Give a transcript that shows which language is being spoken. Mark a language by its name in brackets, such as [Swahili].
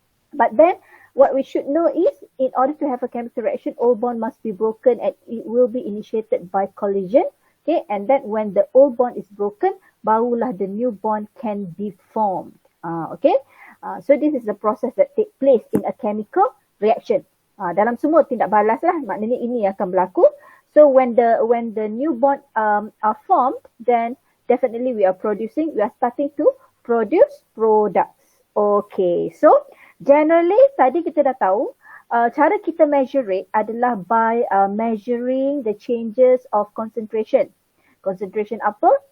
[English] But then what we should know is, in order to have a chemical reaction, all bond must be broken and it will be initiated by collision. Okay, and then when the old bond is broken, [Malay] barulah [English] the new bond can be formed. Okay, so this is the process that take place in a chemical reaction. [Malay] Dalam semua tindak balas lah, maknanya ini akan berlaku. [English] So when the new bond are formed, then definitely we are starting to produce products. Okay, so generally [Malay] tadi kita dah tahu cara kita [English] measure rate adalah by measuring the changes of concentration. Concentration apa?